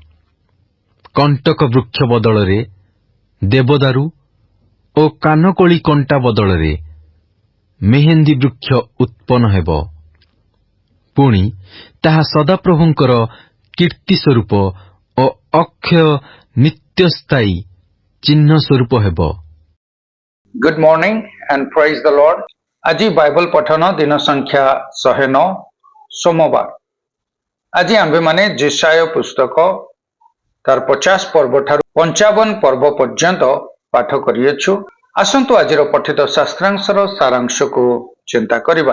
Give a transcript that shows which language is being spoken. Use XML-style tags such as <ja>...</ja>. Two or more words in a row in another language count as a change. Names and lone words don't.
<or>କଣ୍ଟକ ବୃକ୍ଷ ବଦଳରେ ଦେବଦାରୁ ଓ କାନକୋଳି କଣ୍ଟା ବଦଳରେ ମେହେନ୍ଦୀ ବୃକ୍ଷ ଉତ୍ପନ୍ନ ହେବ। ପୁଣି ତାହା ସଦାପ୍ରଭୁଙ୍କର କୀର୍ତ୍ତି ସ୍ୱରୂପ ଓ ଅକ୍ଷୟ ନିତ୍ୟସ୍ଥାୟୀ ଚିହ୍ନ ସ୍ୱରୂପ ହେବ।</or> <en>Good morning and praise the Lord.</en> <or>ଆଜି ବାଇବଲ ପଠନ ଦିନ ସଂଖ୍ୟା 109 ସୋମବାର। ଆଜି ଆମ୍ଭେମାନେ ଯେଶାୟ ପୁସ୍ତକ ତାର 50 ପର୍ବ ଠାରୁ 55 ପର୍ବ ପର୍ଯ୍ୟନ୍ତ ପାଠ କରିଅଛୁ। ଆସନ୍ତୁ ଆଜିର ପଠିତ ଶାସ୍ତ୍ରାଂଶର ସାରାଂଶକୁ ଚିନ୍ତା କରିବା।</or>